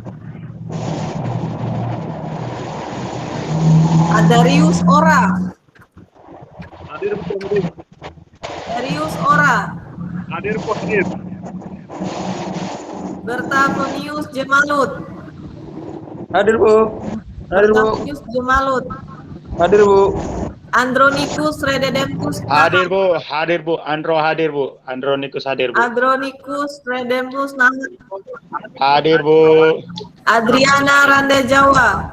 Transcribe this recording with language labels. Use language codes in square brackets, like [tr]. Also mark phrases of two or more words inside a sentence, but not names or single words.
[id] Adarius Ora. Hadir, Bu. Darius Ora. Hadir, Bu. Hadir. Bertafonius Jemalut. Hadir, Bu. Hadir, Bu. Bertafonius Jemalut. Hadir, Bu. Andronikus Redemptus. Hadir, Bu. Hadir, Bu. Andro hadir, Bu. Andronikus hadir, Bu. Andronikus Redemptus Nahat. Hadir, Bu. Adriana Randa Jawa.